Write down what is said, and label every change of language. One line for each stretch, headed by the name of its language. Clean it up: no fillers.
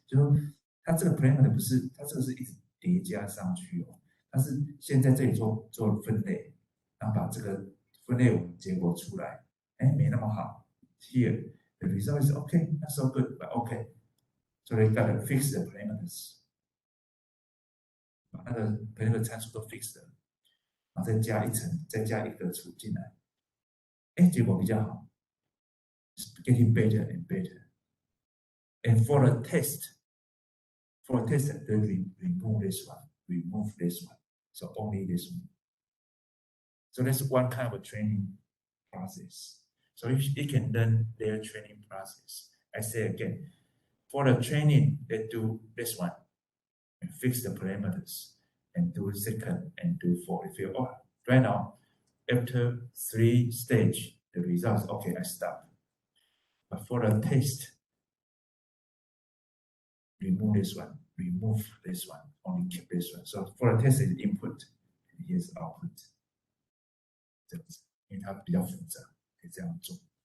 Chinese: So 它这个 parameter 不是，它这个是一直叠加上去哦。它是先在这里做分类，然后把这个分类结果出来，哎，没那么好。
English: Here the result is okay, not so good, but okay. So they gotta fix the parameters，
Chinese: 把那个 parameter 参数都 fix 了，然后再加一层，再加一个除进来，哎，结果比较好 ，
English: it's getting better and better. And for the test, they remove this one, so only this one. So that's one kind of a training process. So it can learn their training process. I say again, for the training, they do this one and fix the parameters and do second and do four. If you right now, after 3 stages, the results, okay, I stop. But for the test, remove this one, only keep this one. So for the test is input, and here's output.
Chinese: 这样子，因为它比较复杂，可以这样做。